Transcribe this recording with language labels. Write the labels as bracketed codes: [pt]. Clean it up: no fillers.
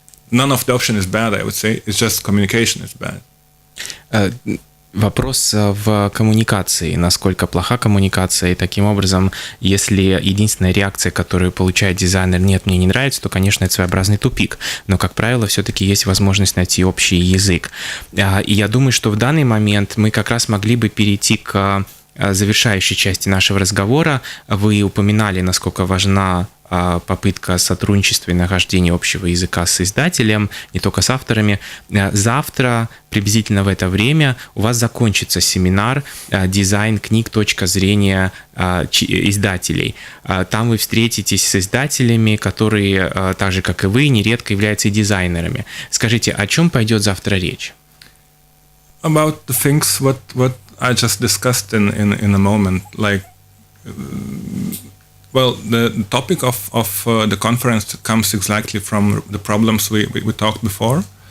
[en] None of the option is bad, I would say. It's just communication is bad. [ru] Вопрос в коммуникации, насколько плоха коммуникация, и таким образом, если единственная реакция, которую получает дизайнер, нет, мне не нравится, то, конечно, это своеобразный тупик, но, как правило, все-таки есть возможность найти общий язык. И я думаю, что в данный момент мы как раз могли бы перейти к завершающей части нашего разговора. Вы упоминали, насколько важна попытка сотрудничества и нахождения общего языка с издателем, не только с авторами. Завтра, приблизительно в это время, у вас закончится семинар «Дизайн книг. Точка зрения издателей». Там вы встретитесь с издателями, которые, так же, как и вы, нередко являются и дизайнерами. Скажите, о чем пойдет завтра речь? [en] About the things what I just discussed in a moment, like well, the topic of the conference comes exactly from the problems we talked before.